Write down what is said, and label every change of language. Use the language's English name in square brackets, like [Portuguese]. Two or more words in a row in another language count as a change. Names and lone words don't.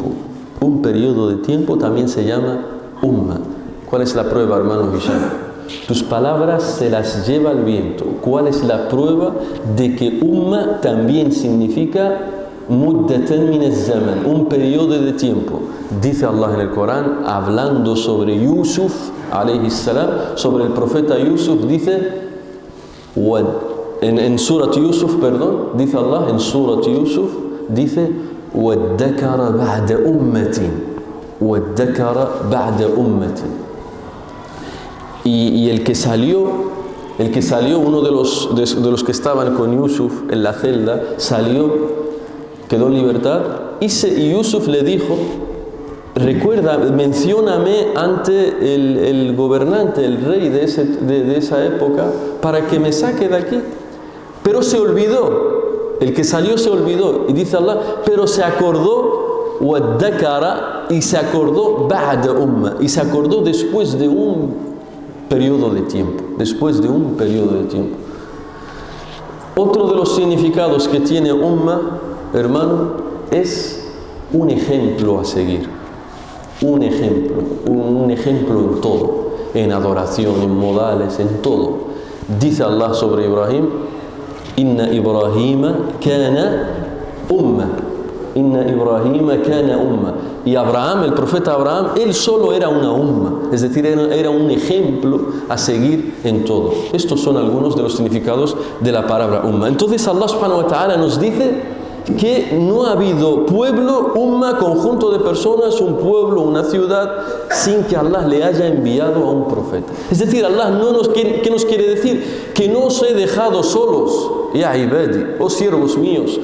[Spanish] Un periodo de tiempo también se llama umma. ¿Cuál es la prueba, hermano Hisham? Tus palabras se las lleva el viento. ¿Cuál es la prueba de que umma también significa [Arabic] مدة من الزمان, [Spanish] un periodo de tiempo? Dice Allah en el Corán, hablando sobre Yusuf, [Arabic] عليه السلام, [Spanish] sobre el profeta Yusuf, dice, en Surat Yusuf, perdón, dice Allah, en Surat Yusuf, dice, [Arabic] وَادَّكَرَ بَعْدَ أُمَّةٍ. وَادَّكَرَ بَعْدَ أُمَّةٍ. [Spanish] Y el que salió, uno de los que estaban con Yusuf en la celda, salió, quedó en libertad, y Yusuf le dijo: recuerda, mencióname ante el gobernante, el rey de esa época, para que me saque de aquí. Pero se olvidó, el que salió se olvidó, y dice Allah, pero se acordó, y se acordó [Arabic] بعد أمة, [Spanish] y se acordó después de un periodo de tiempo, Otro de los significados que tiene umma, hermano, es un ejemplo a seguir. Un ejemplo en todo, en adoración, en modales, en todo. Dice Allah sobre Ibrahim: [Arabic] إن إبراهيم كان أمة. إن إبراهيم كان أمة. [Spanish] Y Abraham, el profeta Abraham, él solo era una umma, es decir, era un ejemplo a seguir en todo. Estos son algunos de los significados de la palabra umma. Entonces Allah subhanahu wa ta'ala nos dice que no ha habido pueblo, umma, conjunto de personas, un pueblo, una ciudad, sin que Allah le haya enviado a un profeta. Es decir, Allah ¿qué nos quiere decir? Que no os he dejado solos, [Arabic] يا عبادي, [Spanish] oh siervos míos.